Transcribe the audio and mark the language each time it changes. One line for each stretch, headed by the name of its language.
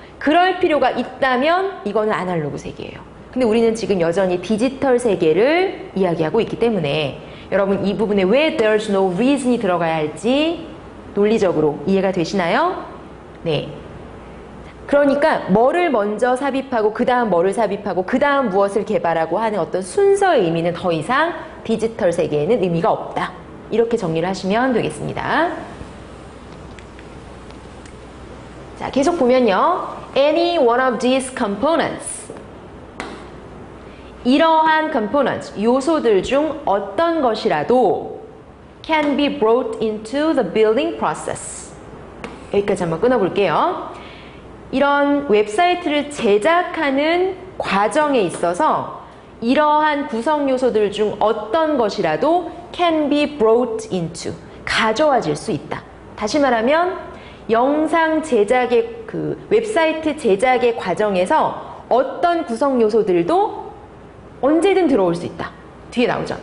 Korean: 그럴 필요가 있다면 이거는 아날로그 세계예요. 근데 우리는 지금 여전히 디지털 세계를 이야기하고 있기 때문에 여러분 이 부분에 왜
English: there's no reason
Korean: 이 들어가야 할지 논리적으로 이해가 되시나요? 네. 그러니까 뭐를 먼저 삽입하고 그 다음 뭐를 삽입하고 그 다음 무엇을 개발하고 하는 어떤 순서의 의미는 더 이상 디지털 세계에는 의미가 없다. 이렇게 정리를 하시면 되겠습니다. 자, 계속 보면요.
English: Any one of these components.
Korean: 이러한 components, 요소들 중 어떤 것이라도
English: can be brought into the building process.
Korean: 여기까지 한번 끊어볼게요. 이런 웹사이트를 제작하는 과정에 있어서 이러한 구성 요소들 중 어떤 것이라도
English: can be brought into,
Korean: 가져와질 수 있다. 다시 말하면 영상 제작의 웹사이트 제작의 과정에서 어떤 구성 요소들도 언제든 들어올 수 있다. 뒤에 나오죠.